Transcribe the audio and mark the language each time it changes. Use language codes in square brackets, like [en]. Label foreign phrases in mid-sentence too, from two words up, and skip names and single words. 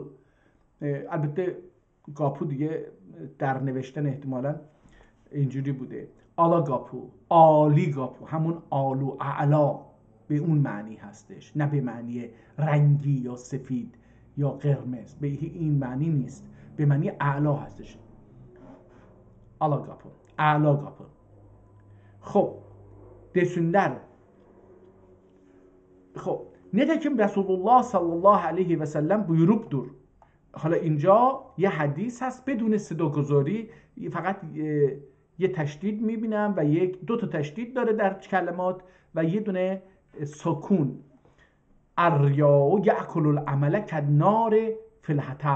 [fa] البته گاپو دیگه در نوشتن احتمالاً اینجوری بوده، آلا گاپو، آلی گاپو، همون آلو اعلا به اون معنی هستش، نه به معنی رنگی یا سفید یا قرمز، به این معنی نیست، به معنی اعلا هستش. آلا گاپو، اعلا گاپو. [ota] خب desinler. خب nitekim Resulullah sallallahu aleyhi ve sellem buyuruptur. [fa] حالا اینجا یه حدیث هست بدون صداگذاری، فقط یه تشدید میبینم و دو تا تشدید داره در کلمات و یه دونه سکون. [ar] الریا یأکل العمل کالنار فی الحطب.